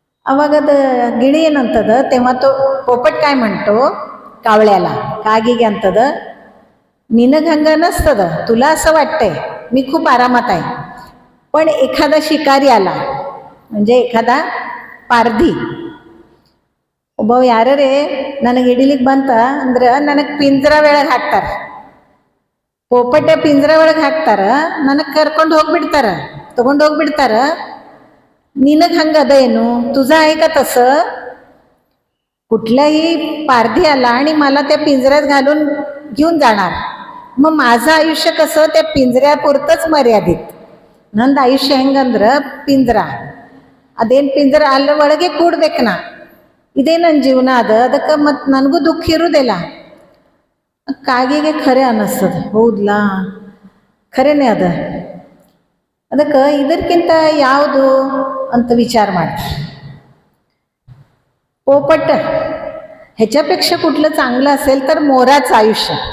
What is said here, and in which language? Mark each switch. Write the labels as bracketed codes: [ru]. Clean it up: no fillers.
[kn] ಅವಾಗ ಅದು ಗಿಳಿ ಏನಂತದ, [mr] तेव्हा तो पोपट काय म्हणतो कावळ्याला, कागीಗೆ ಅಂತದ, निनग हंगा नसतद, तुला असं वाटतंय मी खूप आरामात आहे, पण एखादा शिकारी आला, म्हणजे एखादा पारधी, [kn] ಒಬ್ಬ ಯಾರೇ ನನಗೆ ಹಿಡಿಲಿಕ್ಕೆ ಬಂತ ಅಂದ್ರೆ ನನಗೆ ಪಿಂಜರ ಒಳಗೆ ಹಾಕ್ತಾರೆ, पोपट ಪಿಂಜರ ಒಳಗೆ ಹಾಕ್ತಾರ, ನನಗೆ ಕರ್ಕೊಂಡು ಹೋಗ್ಬಿಡ್ತಾರ, ತಗೊಂಡು ಹೋಗ್ಬಿಡ್ತಾರ. ನಿನಗೆ ಹಂಗದ ಏನು, [mr] तुझं आहे का तसं. कुठलाही पारधी आला आणि मला त्या पिंजऱ्यात घालून घेऊन जाणार, मग माझं आयुष्य कसं त्या पिंजऱ्यापुरतंच मर्यादित. [kn] ನಂದು ಆಯುಷ್ಯ ಹೆಂಗಂದ್ರೆ ಪಿಂಜರ, ಅದೇನು ಪಿಂಜರ ಅಲ್ಲಿ ಒಳಗೆ ಕೂಡ್ಬೇಕು ನಾ, ಇದೇ ನನ್ನ ಜೀವನ ಅದ. ಅದಕ್ಕೆ ಮತ್ತು ನನಗೂ ದುಃಖ ಇರುವುದಿಲ್ಲ. ಕಾಗಿಗೆ ಖರೆ ಅನ್ನಿಸ್ತದ, ಹೌದಲ್ಲ, ಖರೇನೆ ಅದ. ಅದಕ್ಕೆ ಇದಕ್ಕಿಂತ ಯಾವುದು ಅಂತ विचार ಮಾಡ್ತಾರೆ. [mr] पोपट ह्याच्यापेक्षा कुठलं चांगलं असेल तर मोराचं आयुष्य.